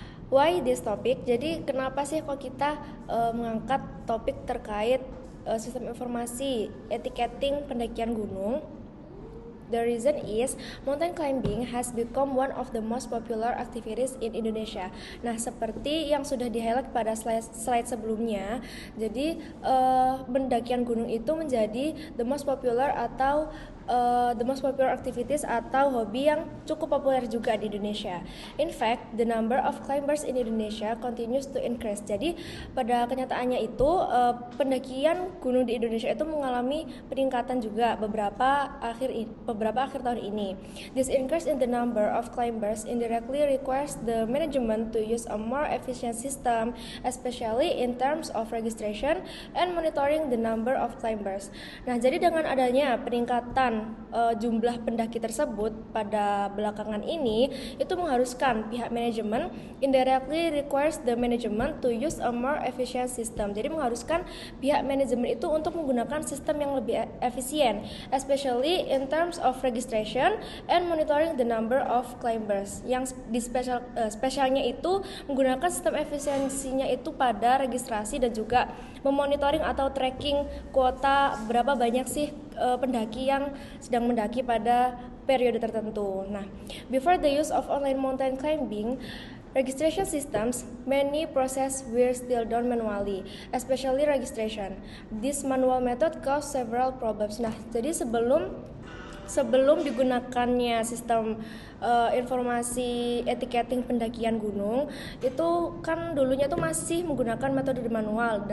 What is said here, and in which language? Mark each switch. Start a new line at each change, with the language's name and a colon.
English: Why this topic?
Indonesian: Jadi kenapa sih kok kita mengangkat topik terkait sistem informasi etiketing pendakian gunung?
English: The reason is mountain climbing has become one of the most popular activities in Indonesia.
Indonesian: Nah, seperti yang sudah di-highlight pada slide sebelumnya, jadi pendakian gunung itu menjadi
English: the most popular activities
Indonesian: atau hobi yang cukup populer juga di Indonesia.
English: In fact, the number of climbers in Indonesia continues to increase.
Indonesian: Jadi pada kenyataannya itu pendakian gunung di Indonesia itu mengalami peningkatan juga beberapa akhir tahun ini.
English: This increase in the number of climbers indirectly requires the management to use a more efficient system, especially in terms of registration and monitoring the number of climbers.
Indonesian: Nah, jadi dengan adanya peningkatan jumlah pendaki tersebut pada belakangan ini, itu mengharuskan pihak manajemen
English: indirectly requires the management to use a more efficient system.
Indonesian: Jadi mengharuskan pihak manajemen itu untuk menggunakan sistem yang lebih efisien,
English: especially in terms of registration and monitoring the number of climbers.
Indonesian: Yang di spesialnya itu menggunakan sistem efisiensinya itu pada registrasi dan juga memonitoring atau tracking kuota berapa banyak sih pendaki yang sedang mendaki pada periode tertentu.
English: Nah, before the use of online mountain climbing registration systems, many processes were still done manually, especially registration. This manual method caused several problems.
Indonesian: Nah, jadi sebelum digunakannya sistem informasi etiketing pendakian gunung, itu kan dulunya tuh masih menggunakan metode manual.